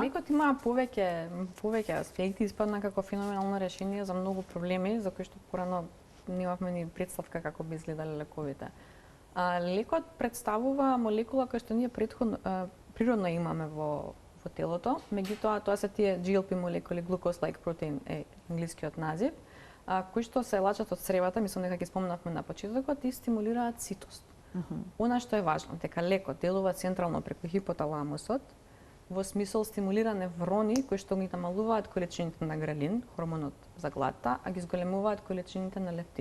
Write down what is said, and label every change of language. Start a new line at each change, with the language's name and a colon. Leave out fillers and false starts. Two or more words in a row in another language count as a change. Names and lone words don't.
Macedonian: Лекот има повеќе аспекти, испадна како феноменално решение за многу проблеми за кои што порано немавме ни представка како би изгледале лековите. Лекот представува молекула која што ние природно имаме во телото, меѓутоа тоа се тие GLP молекули,
English: glucose-like protein
Macedonian: е англискиот назив, кои што се лачат од цревата, мислам дека ги спомнавме на почетокот, и стимулираат ситост. Она што е важно, дека лекот делува централно преку хипоталамусот, во смисол стимулира неврони кои што ги намалуваат количините на грелин, хормонот за гладта, а ги зголемуваат количините на лептин.